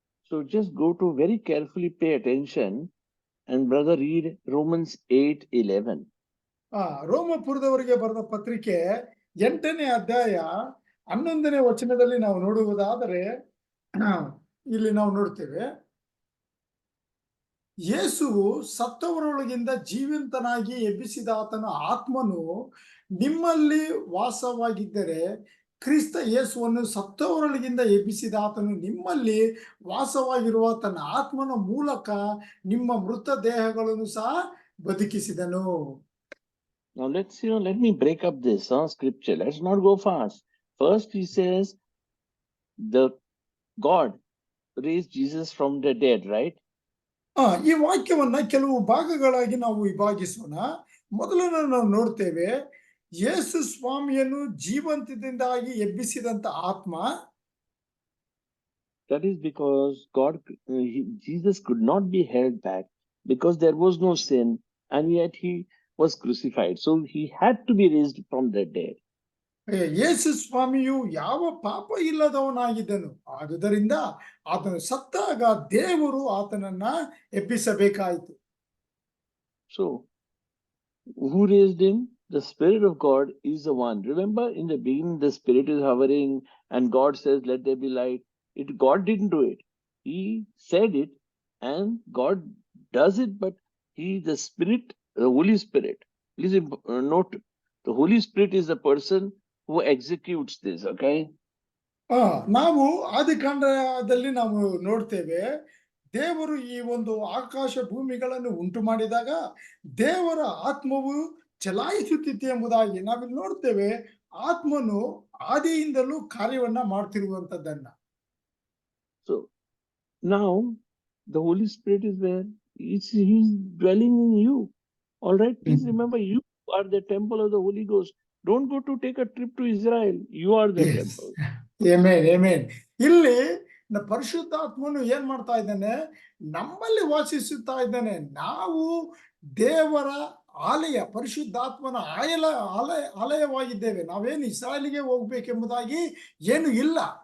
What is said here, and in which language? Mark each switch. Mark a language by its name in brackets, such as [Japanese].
[English] So just go to very carefully pay attention and brother read Romans 8:11. [Kannada] ರೋಮಪುರದವರಿಗೆ ಬರೆದ ಪತ್ರಿಕೆ 8ನೇ ಅಧ್ಯಾಯ 11ನೇ ವಚನದಲ್ಲಿ ನಾವು ನೋಡುವುದಾದರೆ ಇಲ್ಲಿ ನಾವು ನೋಡ್ತೇವೆ, ಯೇಸುವು ಸತ್ತವರೊಳಗಿಂದ ಜೀವಂತನಾಗಿ ಎಬ್ಬಿಸಿದ ಆತನ ಆತ್ಮನು ನಿಮ್ಮಲ್ಲಿ ವಾಸವಾಗಿದ್ದರೆ, ಕ್ರಿಸ್ತ ಯೇಸುವನ್ನು ಸತ್ತವರೊಳಗಿಂದ ಎಬ್ಬಿಸಿದ ಆತನು ನಿಮ್ಮಲ್ಲಿ ವಾಸವಾಗಿರುವ ತನ್ನ ಆತ್ಮನ ಮೂಲಕ ನಿಮ್ಮ ಮೃತ ದೇಹಗಳನ್ನು ಸಹ ಬದುಕಿಸಿದನು. [English] Now let me break up this scripture. Let's not go fast. First he says the God raised Jesus from the dead, right? [Kannada] ಈ ವಾಕ್ಯವನ್ನ ಕೆಲವು ಭಾಗಗಳಾಗಿ ನಾವು ವಿಭಾಗಿಸೋಣ. ಮೊದಲನೇ ನಾವು ನೋಡ್ತೇವೆ, ಯೇಸು ಸ್ವಾಮಿಯನ್ನು ಜೀವಂತದಿಂದಾಗಿ ಎಬ್ಬಿಸಿದಂತ ಆತ್ಮ. [English] That is because Jesus could not be held back because there was no sin and yet he was crucified. So he had to be raised from the dead. [Kannada] ಯೇಸು ಸ್ವಾಮಿಯು ಯಾವ ಪಾಪ ಇಲ್ಲದವನಾಗಿದ್ದನು, ಆದುದರಿಂದ ಆತನು ಸತ್ತಾಗ ದೇವರು ಆತನನ್ನ ಎಬ್ಬಿಸಬೇಕಾಯಿತು. [English] So who raised him? The Spirit of God is the one. Remember, in the beginning the Spirit is hovering and God says let there be light. God didn't do it. He said it and God does it, but the Spirit, the Holy Spirit, please note, the Holy Spirit is the person who executes this, okay? [Kannada] ನಾವು ಆದಿಕಾಂಡದಲ್ಲಿ ನಾವು ನೋಡ್ತೇವೆ, ದೇವರು ಈ ಒಂದು ಆಕಾಶ ಭೂಮಿಗಳನ್ನು ಉಂಟು ಮಾಡಿದಾಗ ದೇವರ ಆತ್ಮವು ಚಲಾಯಿಸುತ್ತಿತ್ತು ಎಂಬುದಾಗಿ ನಾವಿಲ್ಲಿ ನೋಡ್ತೇವೆ. ಆತ್ಮನು ಆದಿಯಿಂದಲೂ ಕಾರ್ಯವನ್ನ ಮಾಡ್ತಿರುವಂತದ್ದನ್ನ. [English] So now the Holy Spirit is where he's dwelling in you. All right, please remember, you are the temple of the Holy Ghost. Don't go to take a trip to Israel. You are the temple. [Kannada] Amen. ಇಲ್ಲಿ ಪರಿಶುದ್ಧಾತ್ಮನು ಏನ್ ಮಾಡ್ತಾ ಇದ್ದಾನೆ, ನಮ್ಮಲ್ಲಿ ವಾಸಿಸುತ್ತಾ ಇದ್ದಾನೆ. ನಾವು ದೇವರ ಆಲಯ, ಪರಿಶುದ್ಧಾತ್ಮನ ಆಲಯವಾಗಿದ್ದೇವೆ. ನಾವೇನು ಇಸ್ರಾಯೇಲಿಗೆ ಹೋಗ್ಬೇಕೆಂಬುದಾಗಿ ಏನು ಇಲ್ಲ.